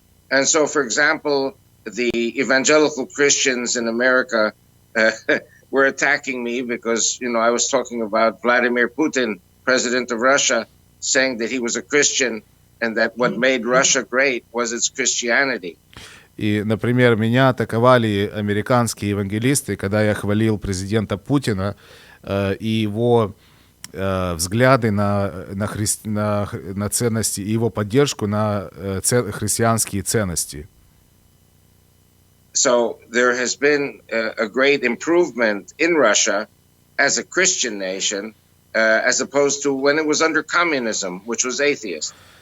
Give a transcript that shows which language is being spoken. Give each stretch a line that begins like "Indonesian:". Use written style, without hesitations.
English: And so, for example, the evangelical Christians in America were attacking me because, I was talking about Vladimir Putin, president of Russia, saying that he was a Christian and that what made Russia great was its Christianity.
Russian: И, например, меня атаковали американские евангелисты, когда я хвалил президента Путина и его взгляды на ценности, и его поддержку на христианские ценности.
English: So there has been a great improvement in Russia as a Christian nation, as opposed to when it was under communism, which was atheist.